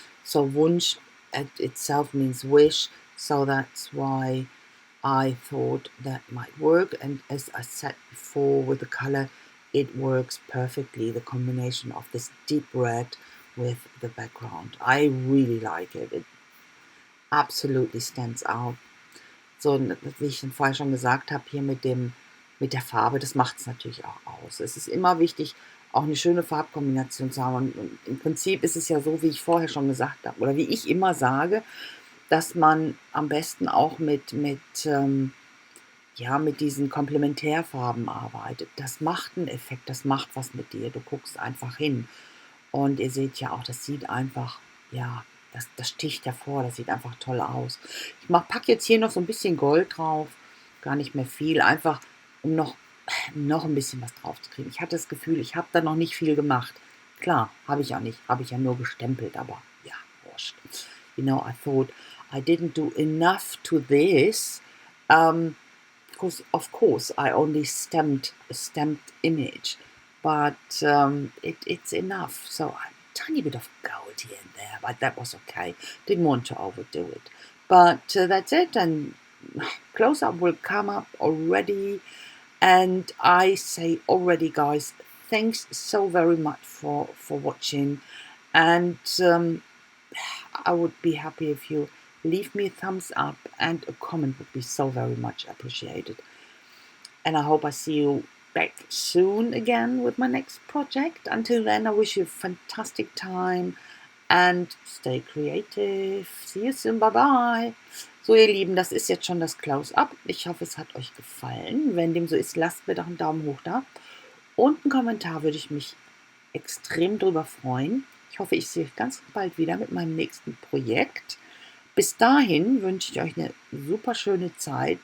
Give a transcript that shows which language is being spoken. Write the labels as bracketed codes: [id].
[en] So Wunsch itself means wish, so that's why I thought that might work. And as I said before, with the color, it works perfectly, the combination of this deep red with the background. I really like it. It absolutely stands out. [de] So, wie ich vorher schon gesagt habe, hier mit der Farbe, das macht es natürlich auch aus. Es ist immer wichtig, auch eine schöne Farbkombination zu haben. Und im Prinzip ist es ja so, wie ich vorher schon gesagt habe, oder wie ich immer sage, dass man am besten auch mit diesen Komplementärfarben arbeitet. Das macht einen Effekt, das macht was mit dir. Du guckst einfach hin. Und ihr seht ja auch, das sieht einfach, ja, das sticht hervor, das sieht einfach toll aus. Ich packe jetzt hier noch so ein bisschen Gold drauf, gar nicht mehr viel, einfach um noch ein bisschen was drauf zu kriegen. Ich hatte das Gefühl, ich habe da noch nicht viel gemacht. Klar, habe ich auch nicht, habe ich ja nur gestempelt, aber ja, wurscht. [en] I thought I didn't do enough to this, because of course I only stamped a stamped image, but it's enough. So a tiny bit of gold here and there, but that was okay. Didn't want to overdo it. But that's it, and close-up will come up already. And I say already, guys, thanks so very much for watching. And I would be happy if you leave me a thumbs up, and a comment would be so very much appreciated. And I hope I see you back soon again with my next project. Until then, I wish you a fantastic time and stay creative. See you soon. Bye bye. [de] So, ihr Lieben, das ist jetzt schon das Close-Up. Ich hoffe, es hat euch gefallen. Wenn dem so ist, lasst mir doch einen Daumen hoch da. Und einen Kommentar, würde ich mich extrem drüber freuen. Ich hoffe, ich sehe euch ganz bald wieder mit meinem nächsten Projekt. Bis dahin wünsche ich euch eine super schöne Zeit.